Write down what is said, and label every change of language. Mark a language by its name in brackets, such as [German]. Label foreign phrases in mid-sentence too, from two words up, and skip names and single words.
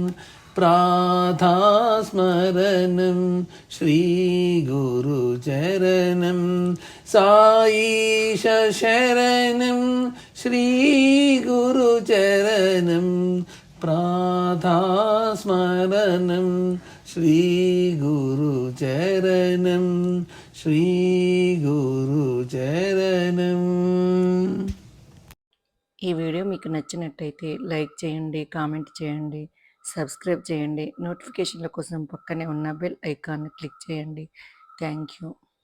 [Sanskrit] प्रातःस्मरणं श्रीगुरुचरणं साईश शरणं श्रीगुरुचरणं प्रातःस्मरणं श्रीगुरुचरणं श्रीगुरुचरणं। [Telugu] ఈ వీడియో మీకు నచ్చినట్టయితే లైక్ చేయండి, కామెంట్ చేయండి, సబ్స్క్రైబ్ చేయండి. నోటిఫికేషన్ల కోసం పక్కనే ఉన్న బెల్ ఐకాన్ని క్లిక్ చేయండి. [English] thank you.